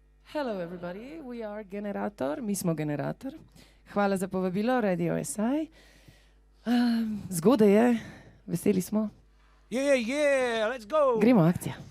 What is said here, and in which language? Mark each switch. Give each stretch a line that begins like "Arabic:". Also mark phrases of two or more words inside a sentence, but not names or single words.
English: Hello everybody, we are Generator,
Slovenian: mi smo Generator. Hvala za povabilo, Radio SI. Zgodaj je, veseli smo.
English: Let's go!
Slovenian: Gremo, akcija.